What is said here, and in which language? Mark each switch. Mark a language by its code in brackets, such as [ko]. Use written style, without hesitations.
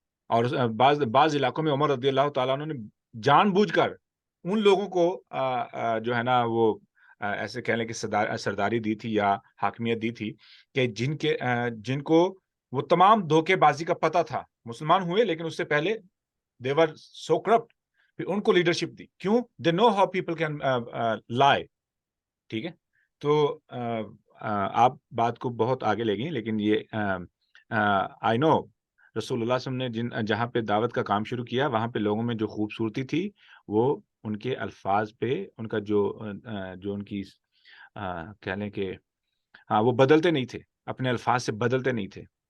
[ur] اور بعض علاقوں میں عمر رضی اللہ تعالیٰ عنہ نے جان بوجھ کر ان لوگوں کو جو ہے نا وہ ایسے کہہ لیں کہ سرداری دی تھی یا حاکمیت دی تھی کہ جن کو وہ تمام دھوکے بازی کا پتہ تھا. مسلمان ہوئے لیکن اس سے پہلے [en] they were so corrupt. [ur] پھر ان کو لیڈرشپ دی. [en] کیوں؟ they know how people can lie. [ur] ٹھیک ہے. تو آپ بات کو بہت آگے لے گئیں، لیکن یہ [en] I know [ur] رسول اللہ صلی اللہ علیہ وسلم نے جہاں پہ دعوت کا کام شروع کیا وہاں پہ لوگوں میں جو خوبصورتی تھی وہ ان کے الفاظ پہ، ان کا جو ان کی کہہ لیں کہ وہ بدلتے نہیں تھے، اپنے الفاظ سے بدلتے نہیں تھے.